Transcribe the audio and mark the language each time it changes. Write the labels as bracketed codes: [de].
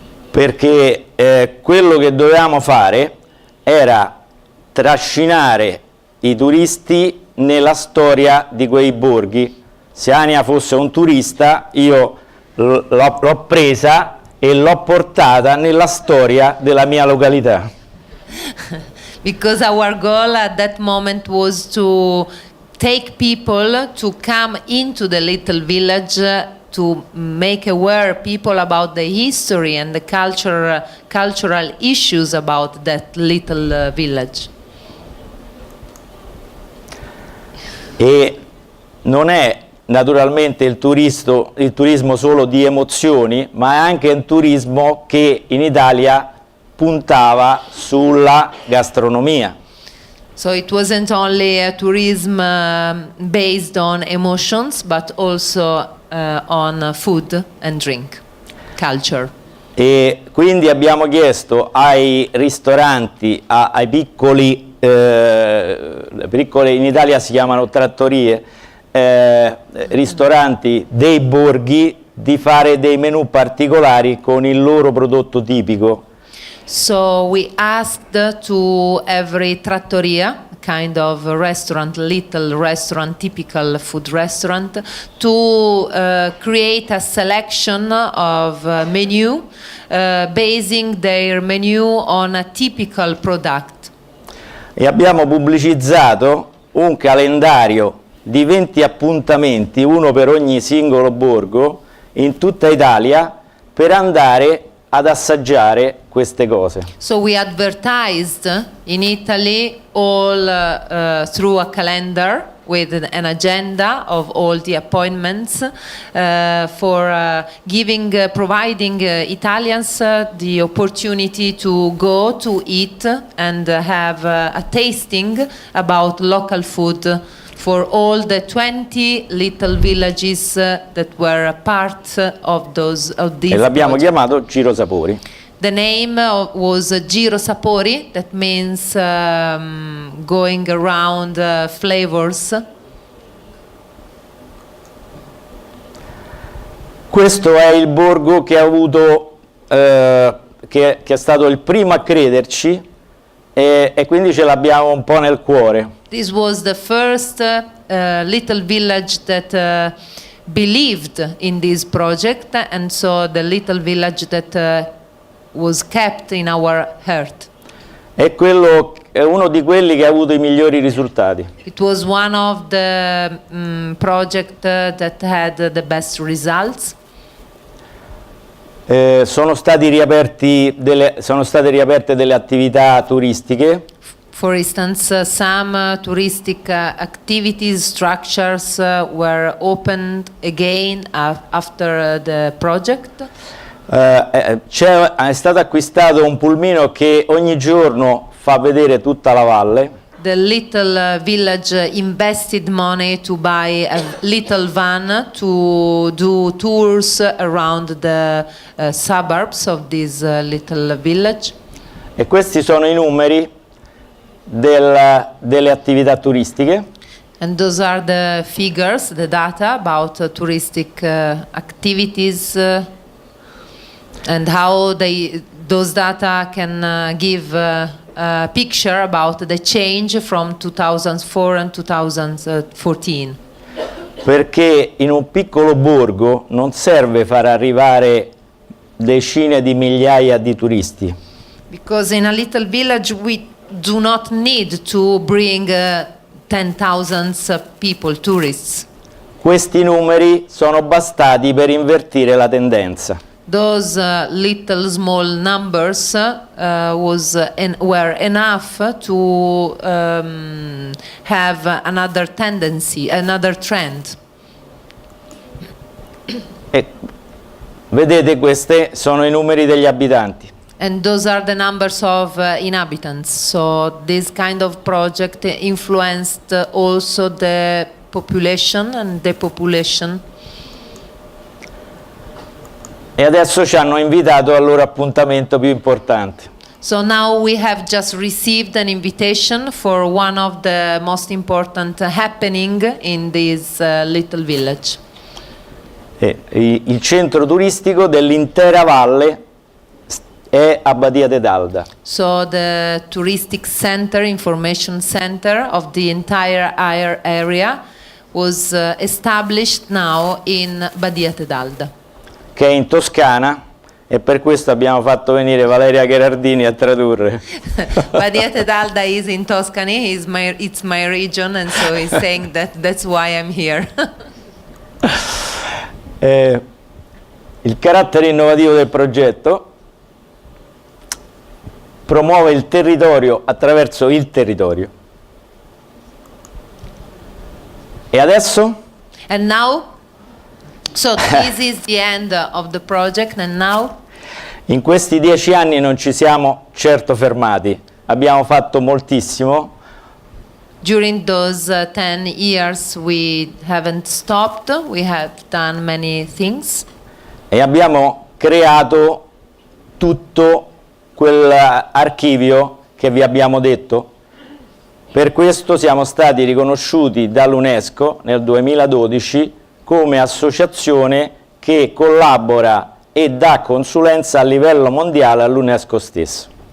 [it] Perché quello che dovevamo fare era trascinare i turisti nella storia di quei borghi. Se Ania fosse un turista, io l'ho presa e l'ho portata nella storia della mia località. [en] Because our goal at that moment was to take people to come into the little village to make aware people about the history and the cultural issues about that little village. [it] E non è naturalmente il turismo solo di emozioni, ma è anche un turismo che in Italia puntava sulla gastronomia. [en] So it wasn't only a tourism based on emotions, but also on food and drink, culture. [it] E quindi abbiamo chiesto ai ristoranti, ai piccoli, in Italia si chiamano trattorie, ristoranti dei borghi, di fare dei menù particolari con il loro prodotto tipico. [en] So we asked to every trattoria, kind of a restaurant, little restaurant, typical food restaurant, to create a selection of menu, basing their menu on a typical product. [it] E abbiamo pubblicizzato un calendario di 20 appuntamenti, uno per ogni singolo borgo, in tutta Italia, per andare ad assaggiare queste cose. [en] So we advertised in Italy all through a calendar with an agenda of all the appointments for providing Italians the opportunity to go to eat and have a tasting about local food for all the 20 little villages that were a part of these. [it] E l'abbiamo chiamato Giro Sapori. [en] The name was Giro Sapori, that means going around flavors. [it] Questo è il borgo che ha avuto, che è stato il primo a crederci e quindi ce l'abbiamo un po' nel cuore. [en] This was the first little village that believed in this project, and so the little village that was kept in our heart. [it] È uno di quelli che ha avuto i migliori risultati. [en] It was one of the project that had the best results. [it] Sono state riaperte delle attività turistiche. [en] For instance, some touristic activities, structures were opened again after the project. [it] È stato acquistato un pulmino che ogni giorno fa vedere tutta la valle. [en] The little village invested money to buy a little van to do tours around the suburbs of this little village. [it] E questi sono i numeri delle attività turistiche. [en] And those are the figures, the data about touristic activities and how those data can give a picture about the change from 2004 and 2014. [it] Perché in un piccolo borgo non serve far arrivare decine di migliaia di turisti. [en] Because in a little village we do not need to bring 10,000 people, tourists. [it] Questi numeri sono bastati per invertire la tendenza. [en] Those little small numbers were enough to have another tendency, another trend. [it] E vedete, questi sono i numeri degli abitanti. [en] And those are the numbers of inhabitants. So this kind of project influenced also the population and the population. [it] E adesso ci hanno invitato al loro appuntamento più importante. [en] So now we have just received an invitation for one of the most important happening in this little village. [it] Il centro turistico dell'intera valle è a Badia de Dalda. [en] So the touristic center, information center of the entire area was established now in Badia de Dalda. [it] Che è in Toscana, e per questo abbiamo fatto venire Valeria Gherardini a tradurre. [en] Badia de Dalda is in Tuscany, it's my region, and so he's saying that's why I'm here. [it] Il carattere innovativo del progetto promuove il territorio attraverso il territorio. E adesso? [en] And now? So this is the end of the project, and now? [it] In questi 10 anni non ci siamo certo fermati, abbiamo fatto moltissimo. [en] During those 10 years we haven't stopped, we have done many things. [it] E abbiamo creato tutto quell'archivio che vi abbiamo detto. Per questo siamo stati riconosciuti dall'UNESCO nel 2012 come associazione che collabora e dà consulenza a livello mondiale all'UNESCO stesso.